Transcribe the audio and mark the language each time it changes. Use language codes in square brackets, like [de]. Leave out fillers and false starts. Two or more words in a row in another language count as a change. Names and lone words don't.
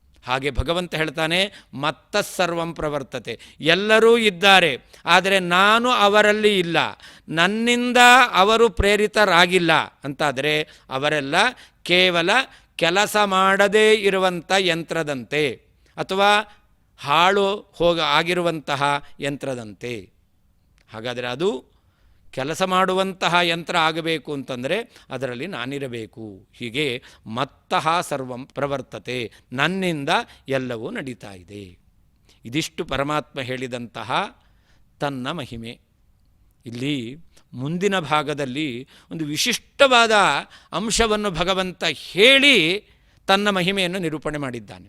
[kn] ಹಾಗೆ ಭಗವಂತ ಹೇಳ್ತಾನೆ, [sa] ಮತ್ತಸ್ಸರ್ವಂ ಪ್ರವರ್ತತೆ, [kn] ಎಲ್ಲರೂ ಇದ್ದಾರೆ, ಆದರೆ ನಾನು ಅವರಲ್ಲಿ ಇಲ್ಲ, ನನ್ನಿಂದ ಅವರು ಪ್ರೇರಿತರಾಗಿಲ್ಲ ಅಂತಾದರೆ ಅವರೆಲ್ಲ ಕೇವಲ ಕೆಲಸ ಮಾಡದೇ ಇರುವಂಥ ಯಂತ್ರದಂತೆ ಅಥವಾ ಹಾಳು ಆಗಿರುವಂತಹ ಯಂತ್ರದಂತೆ. ಹಾಗಾದರೆ ಅದು ಕೆಲಸ ಮಾಡುವಂತಹ ಯಂತ್ರ ಆಗಬೇಕು ಅಂತಂದರೆ ಅದರಲ್ಲಿ ನಾನಿರಬೇಕು. [sa] ಹೀಗೆ ಮತ್ತಃ ಸರ್ವಂ ಪ್ರವರ್ತತೆ, [kn] ನನ್ನಿಂದ ಎಲ್ಲವೂ ನಡೀತಾ ಇದೆ. ಇದಿಷ್ಟು ಪರಮಾತ್ಮ ಹೇಳಿದಂತಹ ತನ್ನ ಮಹಿಮೆ. ಇಲ್ಲಿ ಮುಂದಿನ ಭಾಗದಲ್ಲಿ ಒಂದು ವಿಶಿಷ್ಟವಾದ ಅಂಶವನ್ನು ಭಗವಂತ ಹೇಳಿ ತನ್ನ ಮಹಿಮೆಯನ್ನು ನಿರೂಪಣೆ ಮಾಡಿದ್ದಾನೆ.